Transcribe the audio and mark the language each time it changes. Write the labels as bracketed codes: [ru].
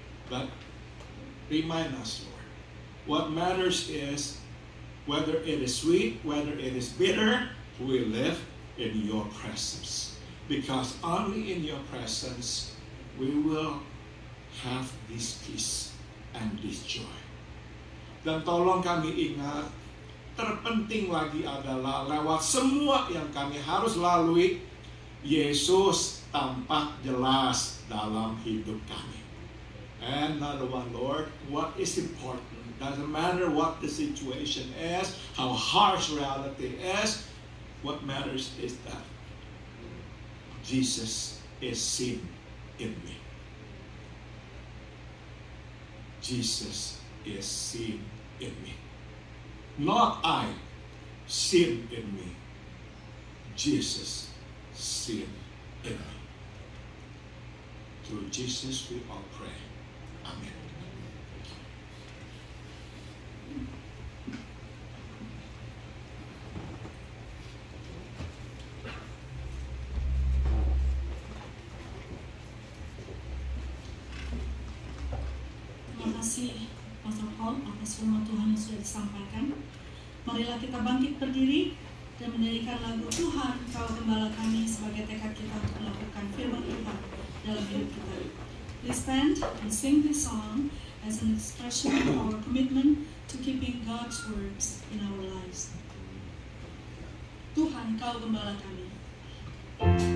[en] But remind us, Lord, what matters is whether it is sweet, whether it is bitter, we live in your presence. Because only in your presence we will have this peace and this joy. [id] Dan tolong kami ingat, terpenting lagi adalah lewat semua yang kami harus lalui, Yesus tampak jelas dalam hidup kami. [en] And another one, Lord, what is important? Doesn't matter what the situation is, how harsh reality is, what matters is that Jesus is seen in me. Jesus is seen in me. Not I seen in me. Jesus seen in me. Through Jesus we all pray. Amen. [id] Terima kasih Pastor Paul atas firman Tuhan yang sudah disampaikan. Marilah kita bangkit berdiri dan menyanyikan lagu Tuhan Kau Gembala Kami sebagai tekad kita untuk melakukan firman Tuhan dalam hidup kita. [en] Please stand and sing this song as an expression of our commitment to keeping God's words in our lives. [id] Tuhan Kau Gembala Kami. Kau